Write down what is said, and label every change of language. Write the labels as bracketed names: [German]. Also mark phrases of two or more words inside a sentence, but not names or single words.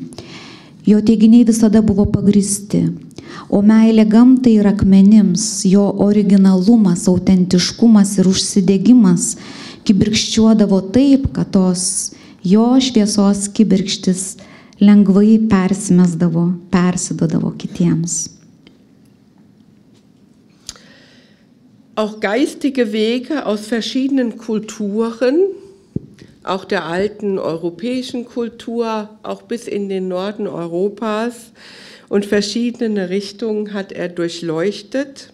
[Lithuanian] Jo teiginiai visada buvo pagrįsti, o meilė gamtai ir akmenims, jo originalumas, autentiškumas ir užsidegimas kibirkščiuodavo taip, kad tos jo šviesos kibirkštis lengvai persidodavo kitiems. [German] Auch geistige Wege aus verschiedenen Kulturen, auch der alten europäischen Kultur, auch bis in den Norden Europas und verschiedene Richtungen hat er durchleuchtet.